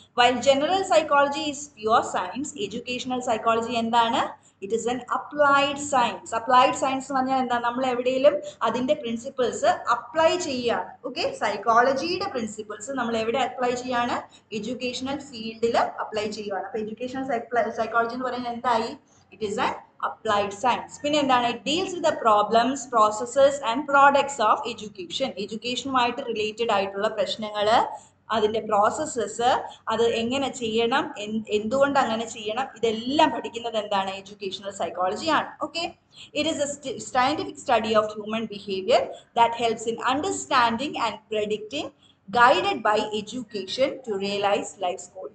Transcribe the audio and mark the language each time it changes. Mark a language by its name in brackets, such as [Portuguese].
[English] while general psychology is pure science, educational psychology [Malayalam] എന്താണ്? [English] It is an applied science. [Malayalam] Applied science എന്ന് പറഞ്ഞാൽ എന്താ? നമ്മൾ എവിടെയെങ്കിലും അതിന്റെ പ്രിൻസിപ്പിൾസ് അപ്ലൈ ചെയ്യാണ്. ഓക്കെ, സൈക്കോളജിയുടെ പ്രിൻസിപ്പിൾസ് നമ്മൾ എവിടെ അപ്ലൈ ചെയ്യാണ്? എഡ്യൂക്കേഷണൽ ഫീൽഡിൽ അപ്ലൈ ചെയ്യുകയാണ്. അപ്പൊ എഡ്യൂക്കേഷണൽ സൈക്കോളജി എന്ന് പറയുന്നത് എന്തായി? [English] It is an applied science. [Malayalam] പിന്നെ എന്താണ്? [English] It deals with the problems, processes and products of education. [Malayalam] എഡ്യൂക്കേഷനുമായിട്ട് related ആയിട്ടുള്ള പ്രശ്നങ്ങൾ, അതിന്റെ പ്രോസസ്സസ്, അത് എങ്ങനെ ചെയ്യണം, എന്തുകൊണ്ട് അങ്ങനെ ചെയ്യണം, ഇതെല്ലാം പഠിക്കുന്നത് എന്താണ്? [English] Educational psychology ആണ്. Okay, it is a scientific study of human behaviour that helps in understanding and predicting, guided by education to realise life goal.